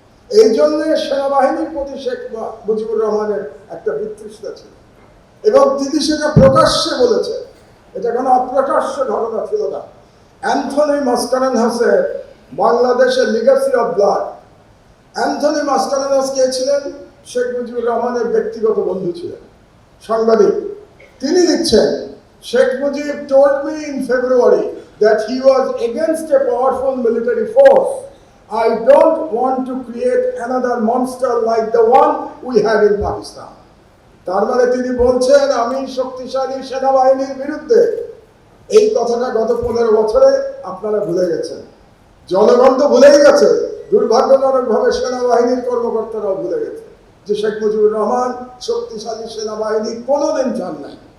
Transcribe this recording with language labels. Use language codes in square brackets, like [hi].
[bn] এই জন্য সেনাবাহিনীর প্রতি শেখ মুজিবুর রহমানের একটা বিতৃষ্ণা ছিল, এবং তিনি সেটা প্রকাশ্যে বলেছেন। এটা কোনো অপ্রকাশ্য ঘটনা ছিল না। অ্যান্থনি মাসকারেনহাসের বাংলাদেশের Legacy of blood, Anthony Mascarenhas কে ছিলেন? শেখ মুজিবুর রহমানের ব্যক্তিগত বন্ধু ছিলেন, সাংবাদিক। তিনি লিখছেন, [en] Sheikh Mujib told me in February that he was against a powerful military force. I don't want to create another monster like the one we had in Pakistan. [bn] তার মানে তিনি বলছেন, আমি শক্তিশালী সেনাবাহিনীর বিরুদ্ধে। এই কথাটা গত 15 বছরে আপনারা ভুলে গেছেন, জনগণ তো ভুলেই গেছে, দুর্ভাগ্যজনকভাবে সেনাবাহিনীর কর্মকর্তারাও ভুলে গেছে যে শেখ মুজিবুর রহমান শক্তিশালী সেনাবাহিনী কোনোদিন চান নাই।